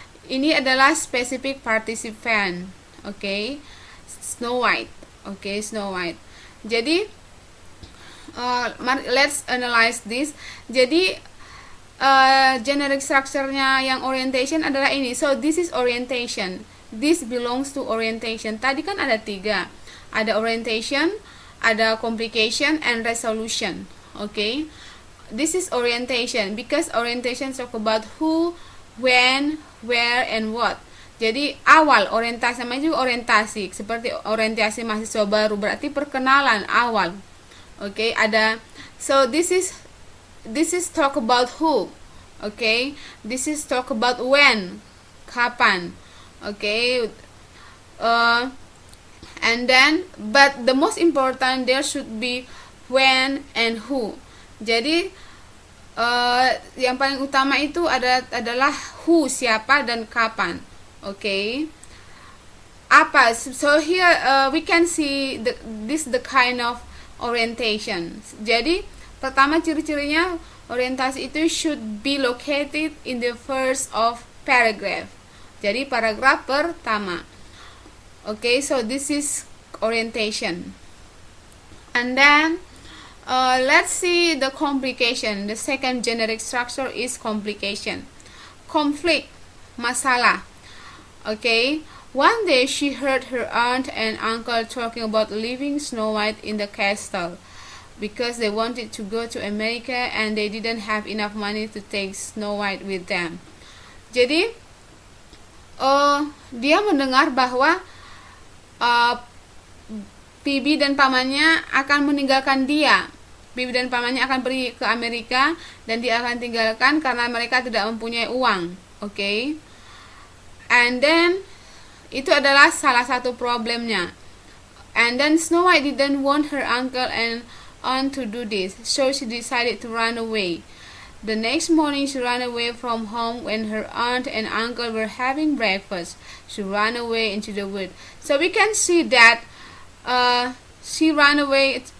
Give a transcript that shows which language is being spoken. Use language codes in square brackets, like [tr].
[id] Ini adalah specific participant. [en] Okay? Snow White. Okay, Snow White. Jadi let's analyze this. [id] Jadi generic structure-nya yang orientation adalah ini. [en] So this is orientation. This belongs to orientation. [id] Tadi kan ada 3. [en] Ada orientation, ada complication, and resolution. Okay? This is orientation because orientation talk about who, when, where, and what. [id] Jadi awal orientasi, namanya juga orientasi, seperti orientasi mahasiswa baru, berarti perkenalan awal. Okay, ada. [en] So this is talk about who. Okay, this is talk about when, [id] kapan. [en] Okay, and then but the most important there should be when and who. [id] Jadi yang paling utama itu adalah who, siapa, dan kapan. [en] Okay, apa? So here we can see the kind of orientation. [id] Jadi pertama ciri-cirinya Orientasi itu [en] should be located in the first of paragraph. [id] Jadi paragraf pertama. [en] Okay, so this is orientation. And then let's see the complication. The second generic structure is complication. Conflict, [id] masalah. [en] Okay, one day she heard her aunt and uncle talking about leaving Snow White in the castle because they wanted to go to America and they didn't have enough money to take Snow White with them. [id] Jadi dia mendengar bahwa Bibi dan pamannya akan meninggalkan dia. Bibi dan pamannya akan pergi ke Amerika dan dia akan tinggalkan karena mereka tidak mempunyai uang. Okay? [en] And then [id] itu adalah salah satu problemnya. [en] And then Snow White didn't want her uncle and aunt to do this, so she decided to run away. The next morning she ran away from home when her aunt and uncle were having breakfast. She ran away into the wood. So we can see that she ran away.